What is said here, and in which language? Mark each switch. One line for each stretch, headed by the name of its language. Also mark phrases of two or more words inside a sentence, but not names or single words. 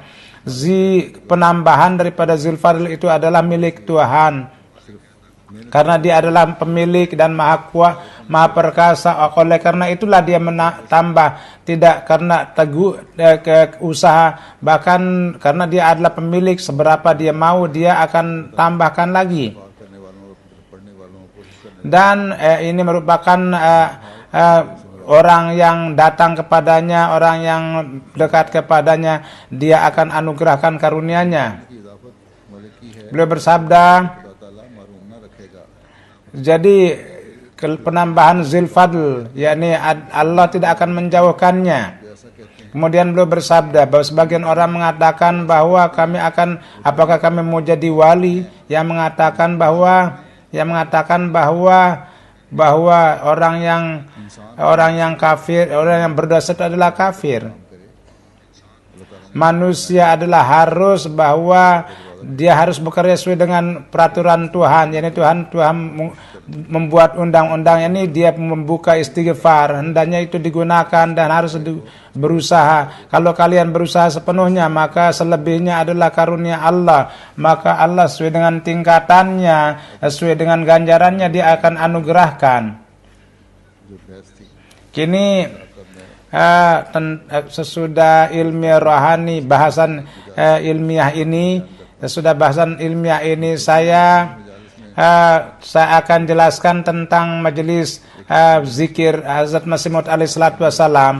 Indonesian: Penambahan daripada Zulfadl itu adalah milik Tuhan, karena dia adalah pemilik dan maha kuat, maha perkasa. Oleh karena itulah dia menambah, tidak karena usaha, bahkan karena dia adalah pemilik, seberapa dia mau dia akan tambahkan lagi.
Urdu: کرنے والوں اور پڑھنے والوں کو کوشش کرنے
Indonesian: Dan ini merupakan orang yang datang kepadanya, orang yang dekat kepadanya, dia akan anugerahkan karunia-Nya.
Urdu: کی اضافت والے کی ہے,
Indonesian: Beliau bersabda,
Urdu: خدا تعالیٰ محروم نہ رکھے گا.
Indonesian: jadi penambahan Zulfadl, yakni Allah tidak akan menjauhkannya.
Urdu: ایسا کہتے ہیں
Indonesian: Kemudian beliau bersabda bahwa sebagian orang mengatakan bahwa apakah kami mau jadi wali, yang mengatakan bahwa orang yang kafir, orang yang berdosa itu adalah kafir. Manusia adalah harus bahwa dia harus bekerja sesuai dengan peraturan Tuhan. Jadi Tuhan membuat undang-undang ini, dia membuka istighfar, hendaknya itu digunakan dan harus berusaha. Kalau kalian berusaha sepenuhnya, maka selebihnya adalah karunia Allah. Maka Allah sesuai dengan tingkatannya, sesuai dengan ganjarannya, dia akan anugerahkan.
Urdu: جو بحث تھی
Indonesian: Kini sesudah ilmiah rohani, bahasan ilmiah ini, sesudah bahasan ilmiah ini, saya akan jelaskan tentang majelis zikir Hazrat Masih Maud
Arabic: عليه الصلاة والسلام.